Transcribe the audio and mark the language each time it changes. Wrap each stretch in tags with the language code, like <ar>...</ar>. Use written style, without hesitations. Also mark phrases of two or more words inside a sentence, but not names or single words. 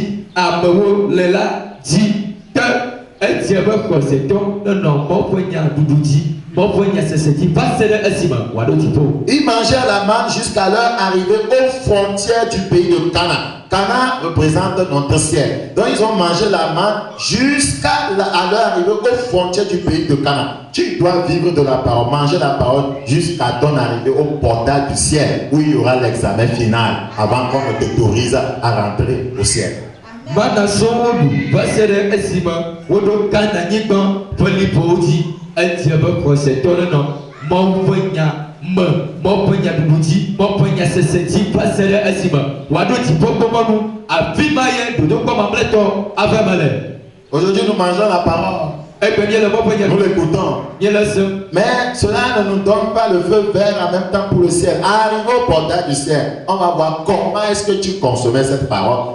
<ee>amewo le la dzi ke edze be xɔsetɔ nenɔ mɔƒe nya ɖuɖu dzi mɔƒe nya sese dzi va se ɖe esime wòaɖo dziƒo.</ee> <fr>Ils mangeaient la manne jusqu'à leur arrivée aux frontières du pays de Canaan. Canaan représente notre ciel. Donc ils ont mangé la manne jusqu'à leur arrivée aux frontières du pays de Canaan. Tu dois vivre de la parole, manger la parole jusqu'à ton arrivée au portail du ciel où il y aura l'examen final avant qu'on ne t'autorise à rentrer au ciel.</fr> <ee>Mana sɔŋ ɖu va se ɖe esime woɖo Kananyigba ƒe liƒowo dzi edze be xɔsetɔ ɖe nɔ Mawu ƒe nya me, Mawu ƒe nyaɖuɖu dzi, Mawu ƒe nya sese dzi va se ɖe esime wòaɖo dziƒogbɔmɔnu afi ma ye dodokpɔ mamlɛtɔ ava me le.</ee> <fr>Aujourd'hui nous mangeons la parole. Nous l'écoutons. Mais cela ne nous donne pas le feu vert en même temps pour le ciel. Arrivé au portail du ciel, on va voir comment est-ce que tu consommais cette parole.</fr>